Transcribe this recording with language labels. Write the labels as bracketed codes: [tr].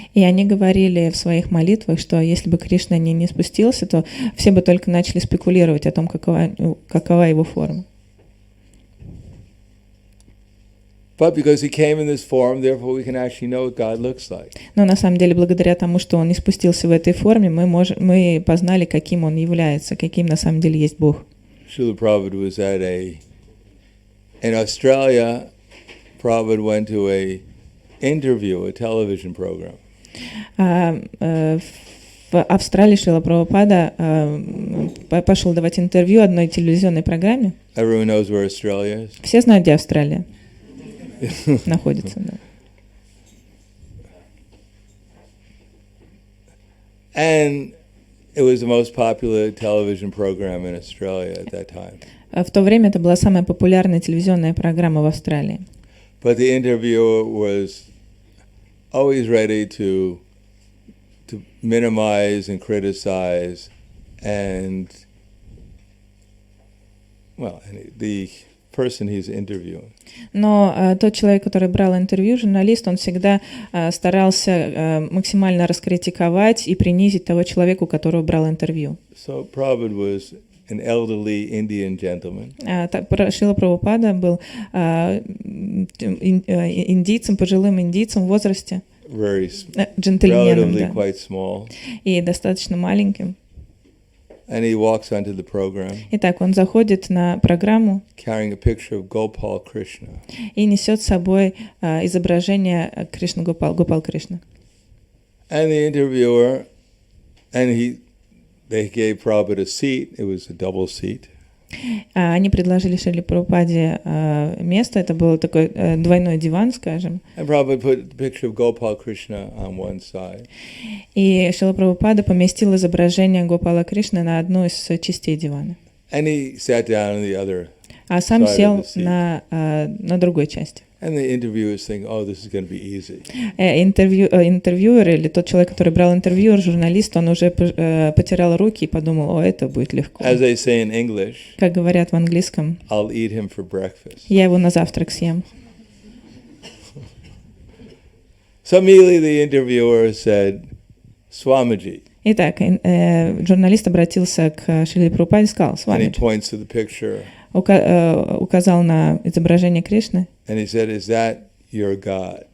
[ru] И они говорили в своих молитвах, что если бы Кришна не спустился, то все бы только начали спекулировать о том, какова его форма. [en] But because he came in this form, therefore we can actually know what God looks like. [ru] Но на самом деле, благодаря тому, что он не спустился в этой форме, мы познали, каким он является, каким на самом деле есть Бог. [en] Srila Prabhupada was in Australia. Prabhupada went to a television program. [ru] В Австралии Шрила Прабхупада пошел давать интервью одной телевизионной программе. [en] Everyone knows where Australia is. [ru] Все знают, где Австралия находится. Да. [en] And it was the most popular television program in Australia at that time. [ru] В то время это была самая популярная телевизионная программа в Австралии. [en] But the interviewer was always ready to minimize and criticize and the person he's interviewing. [ru] Но тот человек, который брал интервью, журналист, он всегда старался максимально раскритиковать и принизить того человека, у которого брал интервью. [en] So Prabhupada was an elderly Indian gentleman. [ru] Шрила Прабхупада был индийцем, пожилым индийцем в возрасте, джентльменом, [en] relatively [ru] да, [en] quite small. [ru] и достаточно маленьким. [en] And he walks onto the program, [ru] Итак, он заходит на программу [en] carrying a picture of Gopal Krishna. [ru] и несет с собой изображение Кришны Гопал Кришны. [en] And the interviewer, they gave Prabhupada a seat. It was a double seat. [ru] Они предложили Шриле Прабхупаде место, это был такой двойной диван, скажем. [en] And Prabhupada put the picture of Gopal Krishna on one side. [ru] И Шрила Прабхупада поместил изображение Гопала Кришны на одну из частей дивана. [en] And he sat down on the other [ru] А сам [en] side [ru] сел [en] of the seat. [ru] на другой части. [en] And the interviewer is thinking, oh, this is going to be easy. [ru] Интервьюер или тот человек, который брал интервью, журналист, он уже потерял руки и подумал, это будет легко. [en] As they say in English, [ru] Как говорят в английском, [en] I'll eat him for breakfast. [ru] я его на завтрак съем. [en] So immediately the interviewer said, Swamiji. [ru] Итак, журналист обратился к Шриле Прабхупаде и сказал, [en] And he [ru] Свамиджи, [en] points to the picture. [ru] указал на изображение Кришны [en] And he said, is that your God?